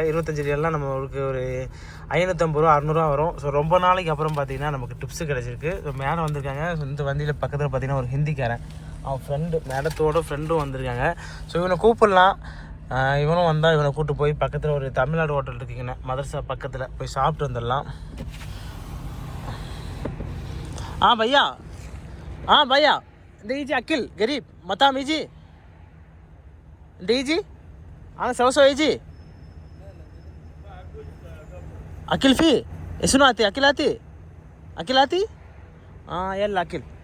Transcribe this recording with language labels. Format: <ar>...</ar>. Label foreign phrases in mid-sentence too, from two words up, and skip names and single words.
<ta>25 ரியால்லாம் நம்மளுக்கு ஒரு 550 ரூபா 600 வரும். ஸோ ரொம்ப நாளைக்கு அப்புறம் பார்த்தீங்கன்னா நமக்கு டிப்ஸு கிடச்சிருக்கு. ஸோ மேடம் வந்திருக்காங்க. ஸோ இந்த வண்டியில் பக்கத்தில் பார்த்தீங்கன்னா ஒரு ஹிந்திக்காரன், அவன் ஃப்ரெண்டு, மேடத்தோட ஃப்ரெண்டும் வந்திருக்காங்க. ஸோ இவனை கூப்பிடலாம். இவனும் வந்தால் இவனை கூப்பிட்டு போய் பக்கத்தில் ஒரு தமிழ்நாடு ஹோட்டல் இருக்குங்கண்ணே, மதரசா பக்கத்தில் போய் சாப்பிட்டு வந்துடலாம். भैया भैया दीजिए अकिल गरीब मता मीजी दीजी सौ जी अकिल फी सुनो आती अकिल आती यल्ला अकिल</ta>